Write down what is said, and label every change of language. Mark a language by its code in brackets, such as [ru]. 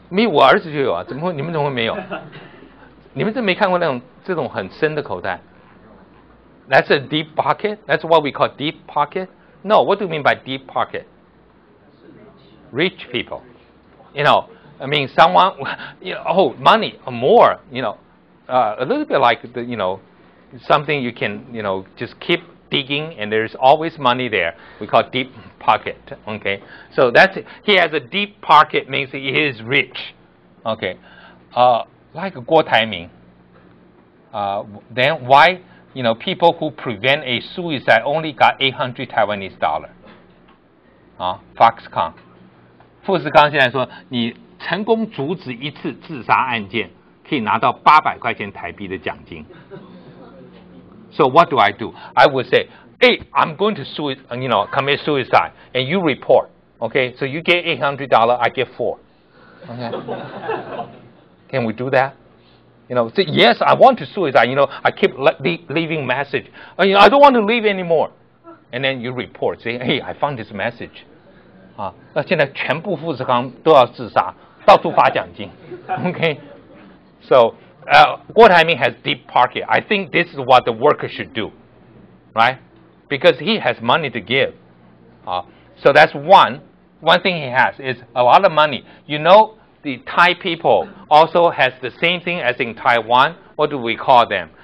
[zh] 我儿子就有啊，你们怎么会没有？你们真没看过这种很深的口袋 ？ [en] That's a deep pocket. That's what we call deep pocket. No, what do you mean by deep pocket? Rich people, you know. I mean, someone, you know, oh, money, more, you know, a little bit like the, you know, something you can, you know, just keep digging, and there's always money there. We call deep pocket. Okay, so that's it. He has a deep pocket, means he is rich. Okay, like Guo Taiming. Then why, you know, people who prevent a suicide only got $800 Taiwanese dollar. Foxconn. [zh] 富士康现在说，你成功阻止一次自杀案件，可以拿到800块钱台币的奖金。 [en] So what do? I would say, hey, I'm going to commit suicide, and you report. Okay, so you get $800, I get $4. Okay, can we do that? You know, say, yes, I want to suicide. You know, I keep leaving message. You know, I don't want to live anymore. And then you report, say, hey, I found this message. [zh] 那现在全部富士康都要自杀，到处发奖金。 [en] Okay, so Guo Taiming has deep pocket. I think this is what the worker should do, right? Because he has money to give. So that's one thing he has is a lot of money. You know, the Thai people also has the same thing as in Taiwan. What do we call them?